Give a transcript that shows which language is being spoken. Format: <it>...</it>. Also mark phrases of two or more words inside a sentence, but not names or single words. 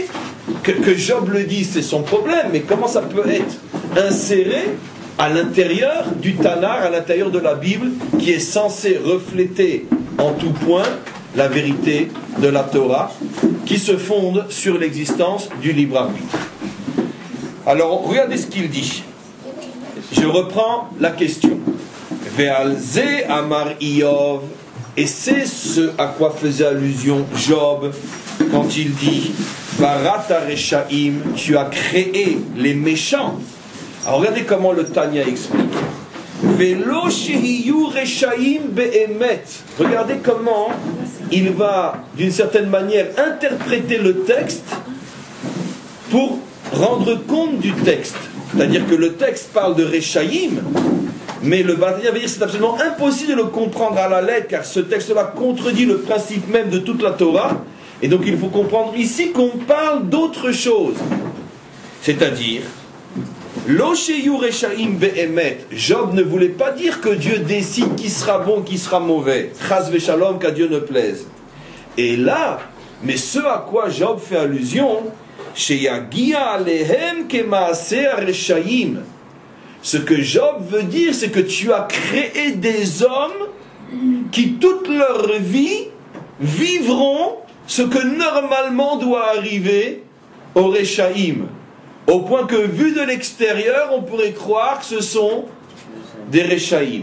<fr>Que Job le dit, c'est son problème, mais comment ça peut être inséré à l'intérieur du Tanakh, à l'intérieur de la Bible, qui est censé refléter en tout point la vérité de la Torah, qui se fonde sur l'existence du libre arbitre. Alors, regardez ce qu'il dit. Je reprends la question.</fr> <he>ועל זה אמר איוב,</he> <fr>et c'est ce à quoi faisait allusion Job quand il dit</fr> <he>בראת רשעים,</he> <fr>tu as créé les méchants. Alors regardez comment le Tanya explique.</fr> <he>ולא שהיו רשעים באמת.</he> <fr>Regardez comment il va d'une certaine manière interpréter le texte pour rendre compte du texte. C'est-à-dire que le texte parle de Reshaim, mais le Tanya va dire que c'est absolument impossible de le comprendre à la lettre, car ce texte-là contredit le principe même de toute la Torah. Et donc il faut comprendre ici qu'on parle d'autre chose. C'est-à-dire,</fr> <he>לא שיהיו רשעים באמת,</he> <fr>Job ne voulait pas dire que Dieu décide qui sera bon, qui sera mauvais.</fr> <he>חס ושלום,</he> <fr>qu'à Dieu ne plaise. Et là, mais ce à quoi Job fait allusion,</fr> <he>שיגיע אליהם כמעשה רשעים.</he> <fr>Ce que Job veut dire, c'est que tu as créé des hommes qui toute leur vie vivront ce que normalement doit arriver au reshaim. Au point que, vu de l'extérieur, on pourrait croire que ce sont des Reshaïm.</fr>